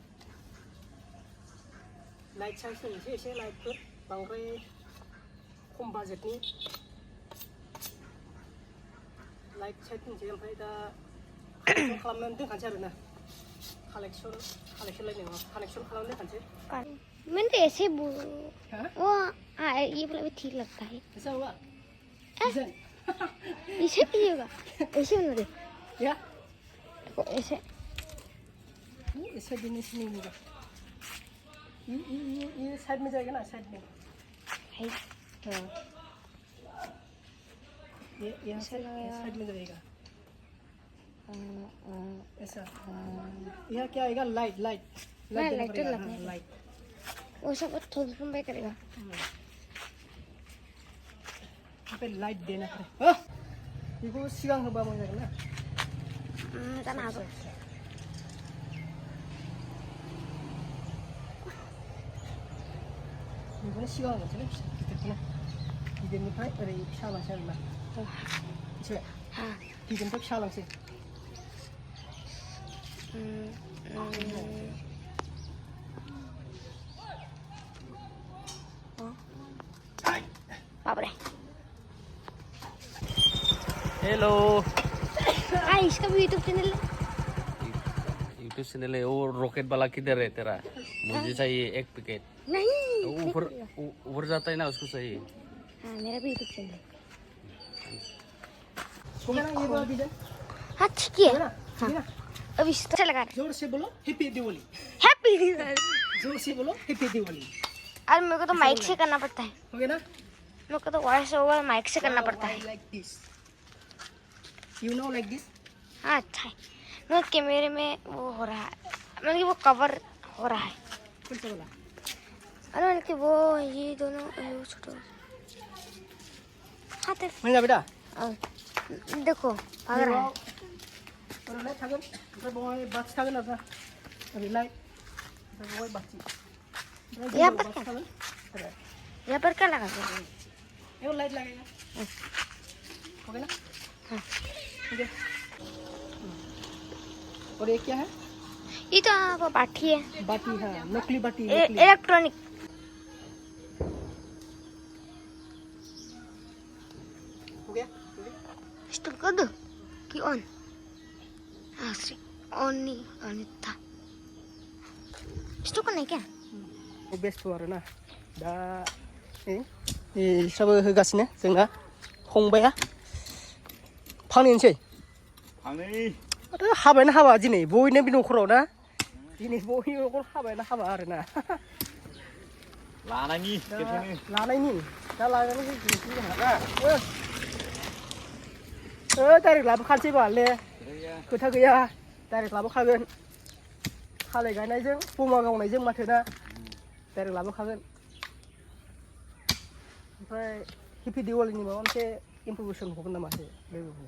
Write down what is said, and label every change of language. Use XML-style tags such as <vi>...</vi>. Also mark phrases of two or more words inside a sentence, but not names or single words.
<brx>लाइट चार्ज होनोसै एसे लाइटफोर बांद्राय खम बाजेटनि लाइट साइट होनोसै ओमफ्राय दा कालेक्सन खालामनानै दोनखानोसै आरोना कालेक्सन लायनाय नङा कालेक्सन खालामनानै दोनखानोसै</brx> <hi>मैंने ऐसे वो ये वाला भी ठीक लगता है ऐसा हुआ ऐसे कीजिएगा ऐसे होना दे या ऐसे ऐसे देने से नहीं होगा ये साइड में जाएगा ना साइड में है हाँ ये यहाँ साइड में जाएगा ऐसा यहाँ क्या आएगा लाइट लाइट वो सब थोड़ा थोड़ा करेगा पे लाइट देना है</hi> <brx>बेखौ सिगां होबा मोजां जागोन ना जानो हागौ बेखौनो सिगां होनोसैलै गिदिरखौनो गिदिरनिफ्राय ओरै फिसा लांसै आरोना मिथिबाय गिदिरनिफ्राय फिसा लांसै बाबरे</brx> <hi>हेलो इसका भी यूट्यूब चैनल है वो रॉकेट वाला किधर है तेरा मुझे चाहिए एक पैकेट नहीं ऊपर जाता है ना उसको चाहिए हाँ मेरा भी यूट्यूब चैनल हाँ ठीक है हाँ अब इस तरह लगा जोर से बोलो हैप्पी दिवाली हैप्पी जोर से बोलो हैप्पी दिवाली अरे मेरे को तो माइक से करना पड़ता है हो गया ना मेरे को तो वॉइस ओवर माइक से करना पड़ता है</hi> <en>like this you know like this</en> <hi>हाँ अच्छा है मेरे कैमरे में वो हो रहा है मतलब कि वो कवर हो रहा है कौन सा वाला अरे मतलब कि वो ये दोनों छोटे हाँ तो</hi> <brx>मोजां बेटा</brx> <hi>देखो भाग रहा है</hi> <brx>ओरैलाय थागोन ओमफ्राय बावहाय बाथि थागोन आरोना ओरैलाय ओमफ्राय बावहाय बाथि</brx> <hi>यहाँ पर क्या</hi> <brx>थागोन</brx> <hi>यहाँ पर क्या लगा दिया ये लाइट लगेगा हो गया ना हाँ ठीक है और ये क्या है ये तो वो बाटी है बाटी है नकली बाटी इलेक्ट्रॉनिक हो गया स्टॉप कर दो कि ऑन हाँ ऑन नहीं ऑन था स्टॉप करना है क्या</hi> <brx>बेस्ट आरोना दा इसराबो होगासिनो जोंना फंबाया फानहैनोसै आरो हाबायानो हाबा दिनै बयनिबो न'खराव ना दिनै बयनिबो न'खराव हाबायानो हाबा आरोना लानायनि दा लानानै डाइरेक्ट लाबोखानोसै बाले खोथा गैया डाइरेक्ट लाबोखागोन थालिर गायनायजों बमा गावनायजों माथो ना डाइरेक्ट लाबोखागोन ओमफ्राय हेपि दिवालीनि माबा मोनसे इनफरमेसन हरगोन नामा लोगोफोरनो</brx>